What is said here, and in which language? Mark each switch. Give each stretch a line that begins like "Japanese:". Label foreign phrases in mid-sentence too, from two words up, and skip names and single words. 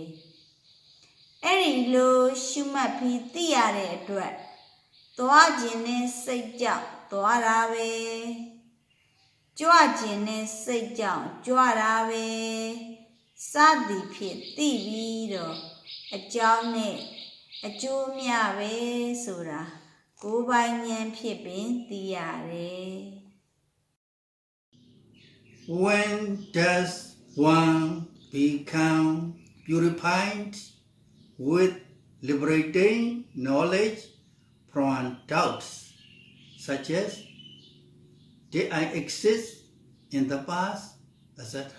Burmese: အဲ့ဒီလိုရှုမှတ်ပြီးသိရတဲ့အတွက်သွားခြင်းနဲ့စိတ်ကြောင့်သွားတာပဲကြွခြင်းနဲ့စိတ်ကြောင့်ကြွတာပဲစသည်ဖြင့်သိပြီးတော့အကြောင်းနဲ့အကျိုးမျှပဲဆိုတာကိုယ်ပိုင်ဉာဏ်ဖြင့်ပင်သိရတယ်
English: When does one become purified with liberating knowledge from doubts, such as, did I exist in the past, etc.?